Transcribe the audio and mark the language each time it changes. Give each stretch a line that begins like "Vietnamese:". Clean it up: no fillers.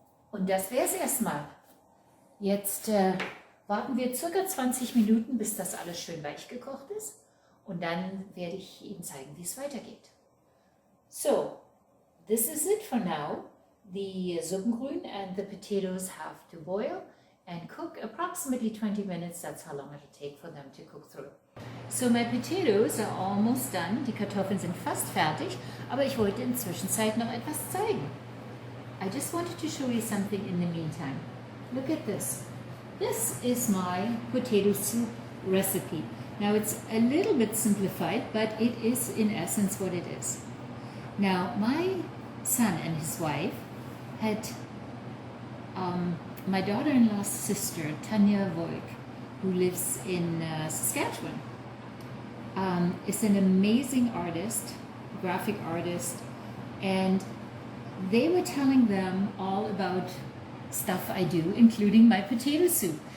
German: Und das wäre es erstmal. Jetzt warten wir circa 20 Minuten, bis das alles schön weich gekocht ist. Und dann werde ich Ihnen zeigen, wie es weitergeht.
English: So, this is it for now. The Suppengrün and the potatoes have to boil and cook approximately 20 minutes. That's how long it'll take for them to cook through. So my potatoes are almost done. Die Kartoffeln sind fast fertig, aber ich wollte in der Zwischenzeit noch etwas zeigen. I just wanted to show you something in the meantime. Look at this. This is my potato soup recipe. Now it's a little bit simplified, but it is in essence what it is. Now my son and his wife had my daughter-in-law's sister, Tanya Voigt, who lives in Saskatchewan, is an amazing artist, graphic artist, and they were telling them all about stuff I do, including my potato soup.